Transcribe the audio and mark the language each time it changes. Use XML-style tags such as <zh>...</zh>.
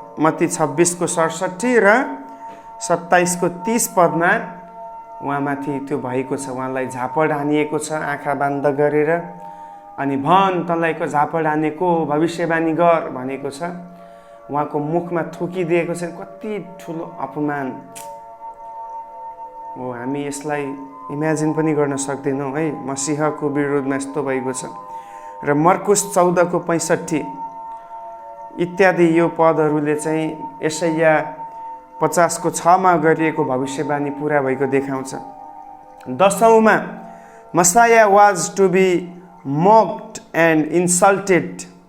<ne>मत्ती 26को 67 र 27को 30 पदमा उहाँमाथि त्यो भएको छ। उहाँलाई झापड हानिएको छ आँखा बन्द गरेर। अनि भन तँलाई को झापड हानेको भविष्यवाणी गर भनेको छ। उहाँको मुखमा थुकिदिएको छ। कति ठुलो अपमान हो। हामी यसलाई इमेजिन पनि गर्न सक्दैनौँ है। मसीहको विरोधमा यस्तो भएको छ। र मर्कुस 14को 65 इत्यादि यो पदहरूले चाहिँ यशाया 50को 6मा गरिएको भविष्यवाणी पुरा भएको देखाउँछ। 10औंमा</ne> <en>Messiah was to be mocked and insulted.</en>